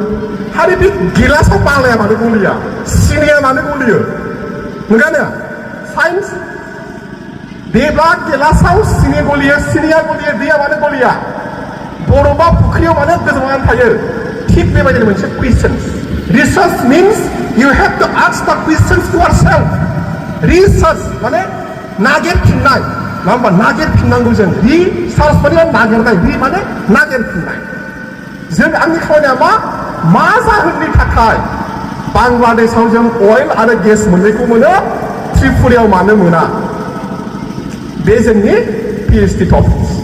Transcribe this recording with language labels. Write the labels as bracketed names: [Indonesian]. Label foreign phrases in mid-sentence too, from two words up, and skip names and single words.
[Bodo] हारि बे गिलासाव बालाया मानो गलिया सिनिया मानो गलियो नोंगानो साइन्स देब्ला गिलासाव सिनि गलियो सिनिया गलियो दैया मानो गलिया बरफा फुख्रियाव मानो गोजौनानै थायो थिग बेबायदिनो मोनसे कुइसन [English] research means you have to ask the questions to yourself [Bodo] रिसार्च माने नागिरफिननाय नङा होमबा नागिरफिननांगौ जों रिसार्च माने नागिरनाय रि माने नागिरफिननाय जों आंनि खामानिया मा जाहोननि थाखाय बांलादेशआव जों अइल आरो गेस मोननायखौ मोनो त्रिपुरायाव मानो मोना बे जोंनि [English] PhD topic